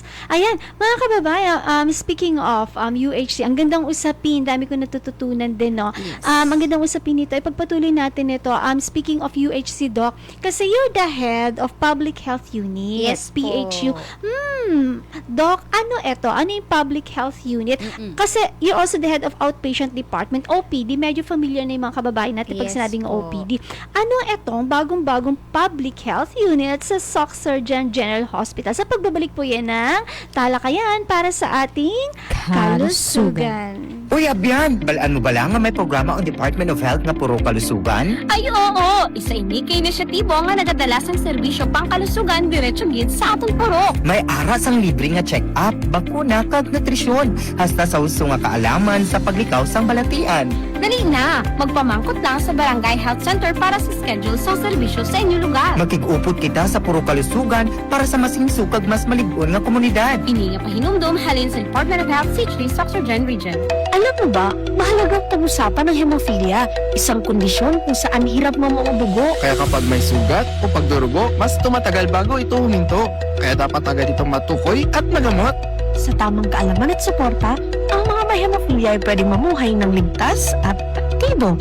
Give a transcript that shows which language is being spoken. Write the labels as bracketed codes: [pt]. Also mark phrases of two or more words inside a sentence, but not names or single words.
[tl] Ayan, mga kababayan, [en] speaking of UHC, [tl] ang gandang usapin, dami ko natututunan din, no? [en] Yes. [tl] Ang gandang usapin nito, ipagpatuloy natin ito. [en] Speaking of UHC, Doc, kasi you're the head of Public Health Unit, Yes PHU. [tl] po. Doc, ano ito? Ano yung Public Health Unit? [en] Kasi you're also the head of Outpatient Department, OPD. [tl] Medyo familiar na yung mga kababayan natin pag [en] Yes [tl] sinabing po. OPD. Ano itong bagong-bagong Public Health Unit sa SOC Surgeon General Hospital? Sa pagbabalik po yan ng talakayan para sa ating kalusugan. Uy, [hil] Abyan, balaan mo bala nga may programa ang Department of Health nga puro kalusugan? Ay oo, isa ini ka inisyatibo nga nagadala sang serbisyo pangkalusugan diretso gid sa atong purok. May aras ang libre nga check-up, bakuna kag nutrisyon, hasta sa uso nga kaalaman sa paglikaw sang balatian. Dali na, magpamangkot lang sa Barangay Health Center para sa schedule sa serbisyo sa inyong lugar. Magkig-upot kita sa puro kalusugan para sa masingso kag mas malig-on nga komunidad. Ini nga pahinumdum halin sa Department of Health C3 Soxorgen Region. [tl] Alam mo ba, mahalagang pag-usapan ng hemophilia, isang kondisyon kung saan hirap mamudugo. Kaya kapag may sugat o pagdurugo, mas tumatagal bago ito huminto. Kaya dapat agad itong matukoy at magamot. Sa tamang kaalaman at suporta, ang mga may hemophilia ay pwedeng mamuhay ng ligtas at aktibo.